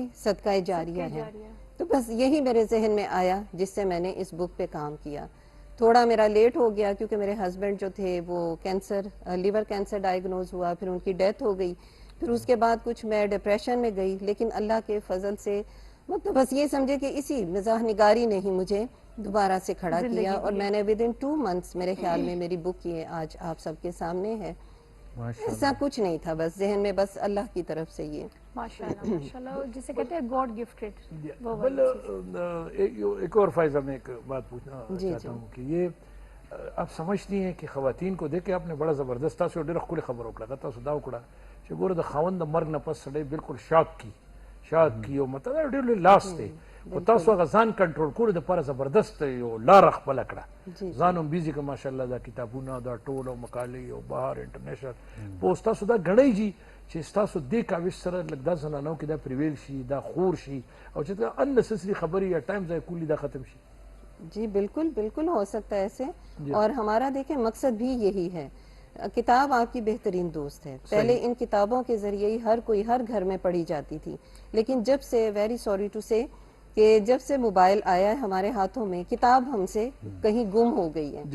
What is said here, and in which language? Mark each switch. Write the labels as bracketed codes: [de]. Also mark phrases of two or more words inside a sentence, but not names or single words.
[ur] صدقہ جاریہ ہے تو بس یہی میرے ذہن میں آیا جس سے میں نے اس بک پہ کام کیا تھوڑا میرا لیٹ ہو گیا کیونکہ میرے ہسبینڈ جو تھے وہ [en] کینسر لیور کینسر ڈائیگنوز [ur] ہوا پھر ان کی ڈیتھ ہو گئی پھر اس کے بعد کچھ میں ڈپریشن میں گئی لیکن اللہ کے فضل سے مطلب بس یہ سمجھے کہ اسی مزاح نگاری نے ہی مجھے دوبارہ سے کھڑا کیا اور میں نے [en] ود ان 2 months [ur] میرے خیال میں میری بک یہ آج آپ سب کے سامنے ہے ایسا کچھ نہیں تھا، بس ذہن میں بس اللہ کی طرف سے یہ ماشاءاللہ ماشاءاللہ، جسے کہتے ہیں [en] God gifted [ur] وہ والی बल चीज़। ایک اور فائزہ میں ایک بات پوچھنا जी, چاہتا ہوں کہ یہ آپ سمجھتی ہیں کہ خواتین کو دیکھ کے آپ نے بڑا زبردست [ps] तासो ډېره ښکلې خبره وکړه تاسو دا وکړه چې ګوره د خاوند د مرګ نه پس سړی بالکل شاک کی او مطلب ډېر لوی لاس دی خو تاسو هغه ځان کنټرول کولو دپاره زبردست یو لاره خپله کړه ځان هم بیزي که ماشاءالله دا کتابونه دا ټول او مقالې او بهر انټرنیشنل په اوس تاسو دا ګڼئ جي چې ستاسو دې کاوش سره لږ دا زنانو کې دا پریویل شي دا خور شي او چې دا اننسسري خبرې یا ټایم ضایع کولی دا ختم شي [ur] جی بالکل بالکل ہو سکتا ہے ایسے۔ اور ہمارا دیکھیں مقصد بھی یہی ہے، کتاب آپ کی بہترین دوست ہے. پہلے ان کتابوں کے ذریعے ہی ہر کوئی ہر گھر میں پڑھی جاتی تھی، لیکن جب سے [en] very sorry to say [ur] کہ جب سے موبائل آیا ہے ہمارے ہاتھوں میں، کتاب ہم سے کہیں گم ہو گئی ہے.